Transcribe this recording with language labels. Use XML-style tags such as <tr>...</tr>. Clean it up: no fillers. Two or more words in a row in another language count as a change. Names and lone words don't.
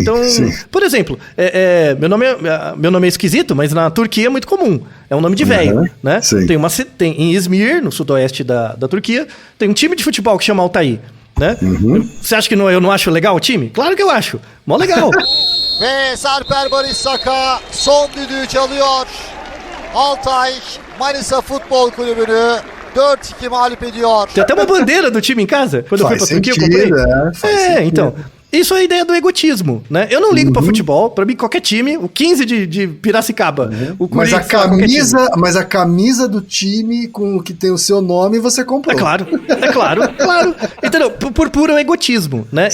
<pt>então, sim. Por exemplo, meu nome é esquisito, mas na Turquia é muito comum. É um nome de velho, né? Tem em Izmir, no sudoeste da Turquia, tem um time de futebol que chama Altair, né? Você acha que eu não acho legal o time? Claro que eu acho. Mó legal.</pt> <tr>Ve Sarper Barış Saka son düdüğü çalıyor. Altay Manisa Futbol Kulübü'nü 4-2 mağlup ediyor.</tr> <pt>Tem até uma bandeira do time em casa. Quando eu fui pra Turquia, eu comprei. Então. Isso é a ideia do egotismo, né? Eu não ligo pra futebol, pra mim qualquer time, o 15 de Piracicaba, o Corinthians, mas a camisa do time com o que tem o seu nome, você comprou. É claro. Entendeu? Por puro egotismo, né?</pt>